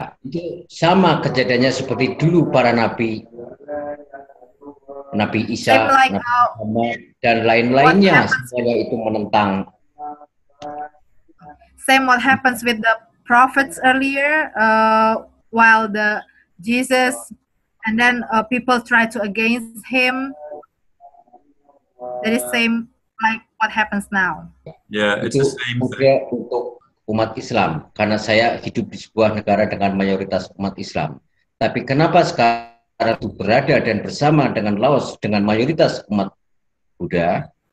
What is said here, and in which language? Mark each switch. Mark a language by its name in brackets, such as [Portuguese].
[Indonesian] Itu sama kejadiannya seperti dulu para nabi, Nabi Isa, Nabi Muhammad, dan lain-lainnya, semuanya itu menentang. [English] Same what happens with the prophets earlier, while the Jesus, and then people try to against him. That is same like what happens now. Yeah, it's the same thing. [Indonesian] Untuk umat Islam, karena saya hidup di sebuah negara dengan mayoritas umat Islam. Tapi kenapa sekarang itu berada dan bersama dengan Laos dengan mayoritas umat Buddha?